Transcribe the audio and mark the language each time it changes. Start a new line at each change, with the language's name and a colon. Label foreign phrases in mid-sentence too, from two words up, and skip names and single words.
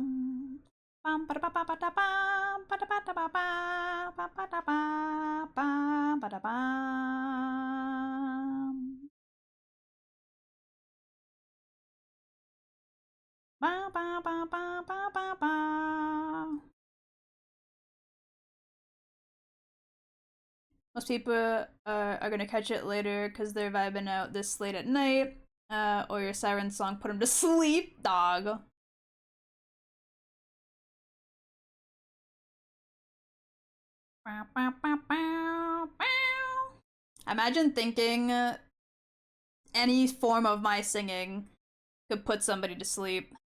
English: Bam ba da ba ba da bam ba da ba da ba ba ba ba da ba bam ba da bam. Ba ba ba ba ba ba ba. Most people are gonna catch it later because they're vibing out this late at night. Or your siren song put them to sleep, dog. Imagine thinking any form of my singing could put somebody to sleep.